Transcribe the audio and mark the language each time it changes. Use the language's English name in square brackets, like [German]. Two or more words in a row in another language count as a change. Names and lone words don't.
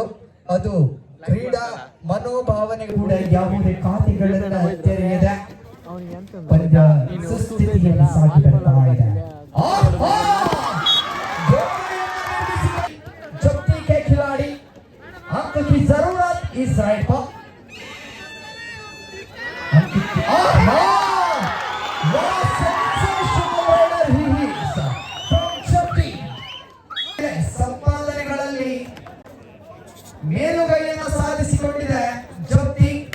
[Kannada] ಅದು ಕ್ರೀಡಾ ಮನೋಭಾವನೆ ಕೂಡ ಯಾವುದೇ ಖಾತೆಗಳನ್ನ ತೆರೆಯದೆ ಪಂದ್ಯ ಸುಸ್ಥಿತಿಯಲ್ಲಿ ಸಾಗಿ ಬರ್ತಾ ಇದೆ. [Hindi] चौथी के खिलाड़ी अंक की जरूरत इस राइड पर. [Kannada] ಸಂಪಾದನೆಗಳಲ್ಲಿ ಮೇಲುಗೈಯನ್ನು ಸಾಧಿಸಿಕೊಂಡಿದೆ ಜ್ಯೋತಿ.